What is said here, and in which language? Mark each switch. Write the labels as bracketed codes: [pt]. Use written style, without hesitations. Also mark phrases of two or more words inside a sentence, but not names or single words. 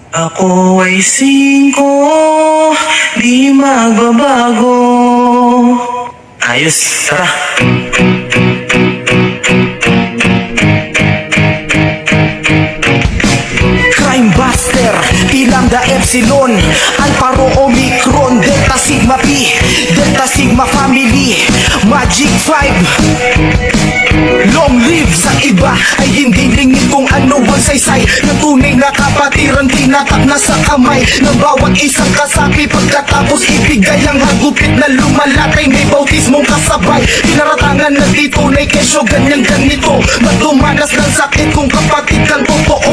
[tl] Ako ay 5, di magbabago. Ayos, tara. Crime Buster, Lambda Epsilon, Alpha Rho Omicron, Delta Sigma Pi, Delta Sigma Family, Magic 5. [en] Long live [tl] sa iba ay hindi lingid kung ano ang saysay ng tunay na kapatiran, tinatak na sa kamay ng bawat isang kasapi. Pagkatapos ibigay ang hagupit na lumalatay, may bautismong kasabay. Tinaratangan na di tunay kesyo ganyang ganito, magdumanas ng sakit kung kapatid kang totoo.